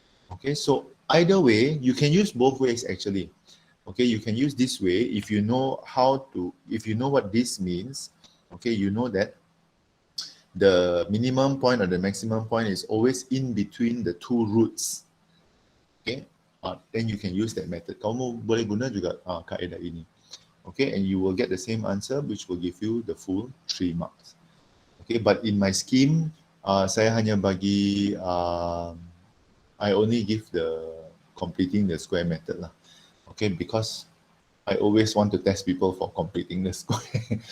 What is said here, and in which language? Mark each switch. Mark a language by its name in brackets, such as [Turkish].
[English] Okay, so either way, you can use both ways actually. Okay, you can use this way if you know if you know what this means. Okay, you know that the minimum point or the maximum point is always in between the 2 roots. Okay, then you can use that method. [Malay] Kamu boleh guna juga kaedah ini. [English] Okay, and you will get the same answer, which will give you the full 3 marks. Okay, but in my scheme, [Malay] saya hanya bagi, [English] I only give the completing the square method lah. Okay, because I always want to test people for completing the square.